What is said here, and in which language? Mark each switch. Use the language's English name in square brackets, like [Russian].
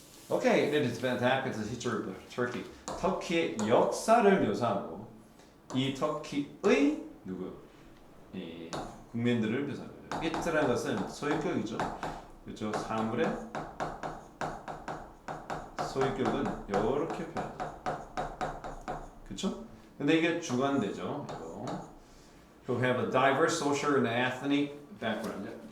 [English] 오케이, it is back to the history of Turkey. [Korean] 터키의 역사를 묘사하고 이 터키의 누구? 이 국민들을 묘사합니다. 이트라는 것은 소유격이죠. 그렇죠? 사물의 소유격은 이렇게 표현하죠. 그렇죠? 근데 이게 주관되죠. [English] Who have a diverse social and ethnic background.